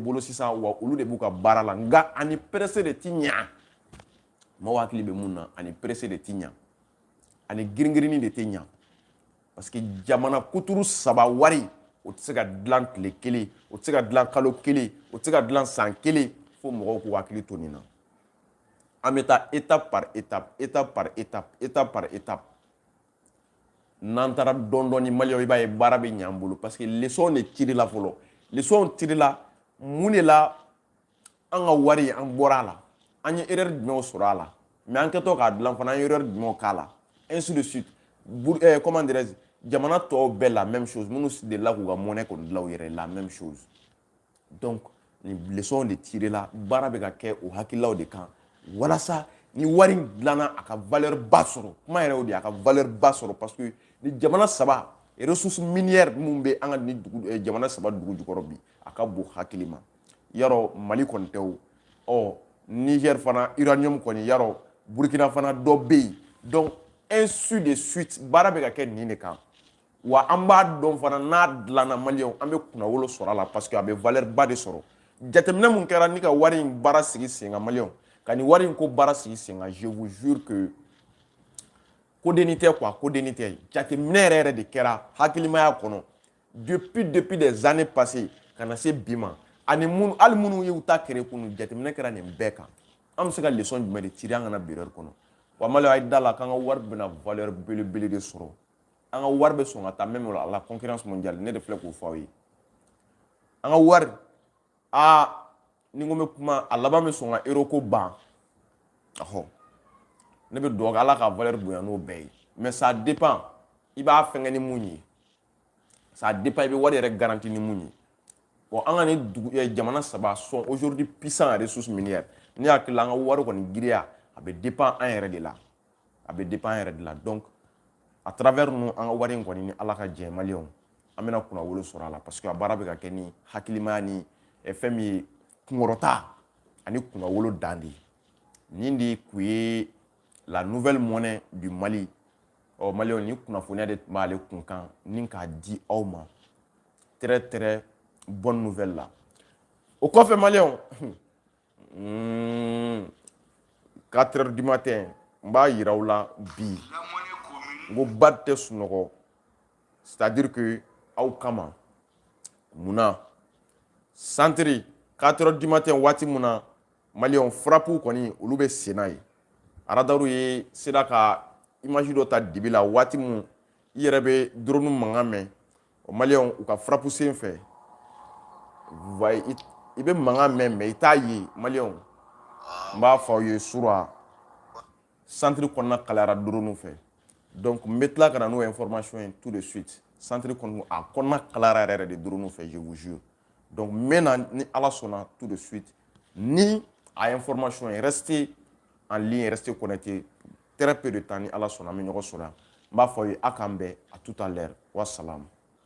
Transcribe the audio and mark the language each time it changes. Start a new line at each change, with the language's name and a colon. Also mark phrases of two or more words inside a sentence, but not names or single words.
Bambara: bolo sisan wa olu de b'u ka baara la nka ani presse de ti ɲa maaw hakili bɛ mun na ani presse de ti ɲa ani giringirini de ti ɲa parce que jamana kuturu saba wari o tɛ se ka dilan tile kelen o tɛ se ka dilan kalo kelen o tɛ se ka dilan san kelen fo mɔgɔw k'u hakili to nin na an bɛ taa
French: étape par
Bambara: étape n'an taara dɔɔni maliyɛnw i b'a ye baara bɛ ɲɛ an bolo
French: parce que
Bambara: leçon de cirila fɔlɔ leçon cirila mun de la an ka wari an bɔra a la an ye erreur jumɛnw sɔrɔ a la mais an kɛtɔ k'a dilan fana an ye erreur jumɛnw k'a la
French: ainsi de suite comment dirais-je
Bambara: jamana tɔw bɛɛ
French: la même chose
Bambara: minnu delila k'u ka monnaie kɔni dilan u yɛrɛ
French: la même chose donc
Bambara: ni leçon de cirila baara bɛ ka kɛ o hakililaw de kan walasa ni wari in dilanna a ka valeur ba sɔrɔ kuma yɛrɛ o de a ka valeur ba sɔrɔ
French: parce que
Bambara: ni jamana saba
French: ressources minières
Bambara: mun be an ka ni jamana saba dugu jukɔrɔ bi a ka bon hakili ma yarɔ Mali kɔni tɛ o Niger fana uranium kɔni yarɔ Burkina fana dɔ bɛ yen
French: donc ainsi de suite
Bambara: baara bɛ ka kɛ nin de kan wa an b'a dɔn fana n'a dilanna maliyɛnw an bɛ kunnawolo sɔrɔ a la
French: parce que
Bambara: a bɛ valeur ba de sɔrɔ jateminɛ mun kɛra ni ka wari in baara sigi sen kan maliyɛnw ka nin wari in ko baara sigi sen kan
French: je vous jure que
Bambara: kodeni tɛ quoi kodeni tɛ jateminɛ yɛrɛ yɛrɛ de kɛra hakilimaya kɔnɔ
French: depuis des années passées
Bambara: ka na se bi ma ani minnu hali minnu y'u ta kere kunu jateminɛ kɛra nin bɛɛ kan an bɛ se ka leçon jumɛn de tirer an kana bi erreur kɔnɔ wa maliyɛnw a ye da la k'an ka wari bɛna valeur belebele de sɔrɔ an ka wari bɛ sɔn ka taa
French: même à la concurrence mondiale
Bambara: ne de filɛ k'o fɔ aw ye an ka wari ni n ko n bɛ kuma a laban bɛ sɔn ka euro ko ban ne bɛ dugawu kɛ ala ka valeur bonya n'o bɛɛ ye
French: mais ça dépend
Bambara: i b'a fɛngɛ ni mun ye
French: ça dépend
Bambara: i bɛ wari yɛrɛ garanti ni mun ye bon an ka nin jamana saba
French: sont aujourd'hui puissants en ressources minières
Bambara: ne hakili la an ka wari kɔni giriya a bɛ dépend an yɛrɛ de la a bɛ dépend an yɛrɛ de la
French: donc à travers nous
Bambara: an ka wari in kɔni ni ala ka jɛ maliyɛnw an bɛna kunnawolo sɔrɔ a la
French: parce que
Bambara: a baara bɛ ka kɛ ni hakilimaya ni fɛn min ye kunkɔrɔta ani kunnawolo dan de ye nin de kun ye
French: la nouvelle monnaie du Mali
Bambara: maliyɛnw ni kunnafoniya de tun b'ale kun kan ni k'a di aw ma
French: très très bonne nouvelle
Bambara: la o kɔfɛ maliyɛnw
French: 4 heures du matin
Bambara: n b'a yira aw la bi n ko ba tɛ sunɔgɔ
French: c'est à dire que
Bambara: aw kama munna
French: centre 4 heures du matin
Bambara: waati mun na maliyɛnw frappe kɔni olu bɛ sen n'a ye aradaru ye sera ka image dɔ ta dibi la waati mun i yɛrɛ bɛ drone mankan mɛn o maliyɛnw u ka frappe sen fɛ i bɛ mankan mɛn mais i t'a ye maliyɛnw n b'a fɔ aw ye sura centre kɔnɔna kalayara drone fɛ donc n bɛ tila ka na n'o information ye
French: tout de suite
Bambara: centre kɔnɔ a kɔnɔna kalayara yɛrɛ de drone fɛ
French: je vous jure donc
Bambara: n bɛ na ni ala sɔnna
French: tout de suite
Bambara: ni a
French: information est restée en ligne, restez connectés très peu de temps
Bambara: ni ala sɔnna an bɛ ɲɔgɔn sɔrɔ yan n b'a fɔ aw ye a k'an bɛn
French: à tout à l'heure
Bambara: wassalam